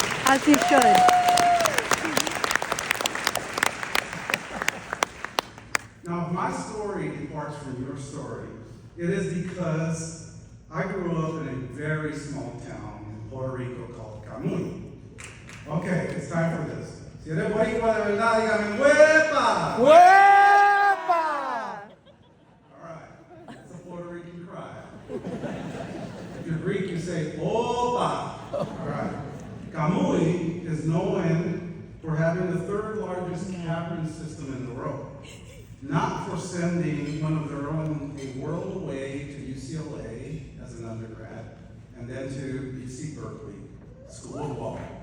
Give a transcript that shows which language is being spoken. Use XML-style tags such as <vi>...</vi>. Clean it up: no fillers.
<en>As you should. Now, if my story departs from your story, it is because I grew up in a very small town in Puerto Rico called Camuy. Okay, it's time for this.</en> <es>Si eres boricua de verdad, dígame, ¡huepa! ¡Huepa!</es> <en>All right, that's a Puerto Rican cry. If you're Greek, you say, Opa! All right. Camuy is known for having the third largest cavern system in the world. Not for sending one of their own a world away to UCLA as an undergrad, and then to UC Berkeley, School of Law.</en>